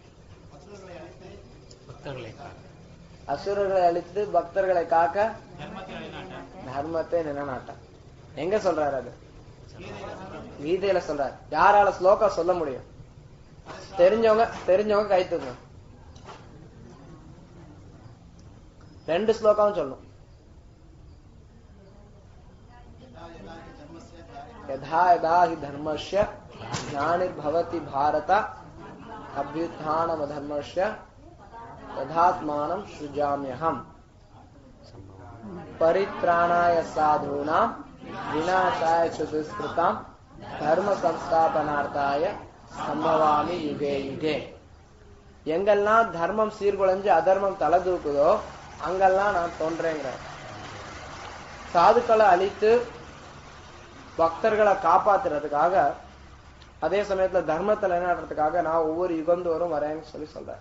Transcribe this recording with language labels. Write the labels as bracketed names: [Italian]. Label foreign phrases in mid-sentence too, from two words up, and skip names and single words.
[Tamil] அசுரர்களை அழித்து பக்தர்களை காக்க, தர்மத்தை நிலைநாட்ட. எங்க சொல்றாரு? அது கீதையில சொல்றாரு. யாரால ஸ்லோகா சொல்ல முடியும்? தெரிஞ்சவங்க கை தூங்க. 2 ஸ்லோகாவும் சொல்லணும். [Sanskrit] यथा यदा हि धर्मस्य ग्लानिर्भवति भारत अभ्युत्थानमधर्मस्य तदात्मानं सृजाम्यहम् परित्राणाय साधूनां विनाशाय च दुष्कृतां धर्म संस्थापनार्थाय संभवामि युगे युगे. [Tamil] எங்கெல்லாம் தர்மம் சீர்குலைஞ்சு அதர்மம் தலை தூக்குதோ அங்கெல்லாம் நான் தோன்றேங்கிறேன். சாதுக்களை அழித்து பக்தர்களை காப்பாத்துறதுக்காக, அதே சமயத்துல தர்மத்தை நிலைநாட்டுறதுக்காக நான் ஒவ்வொரு யுகந்தோறும் வரேன்னு சொல்றேன்.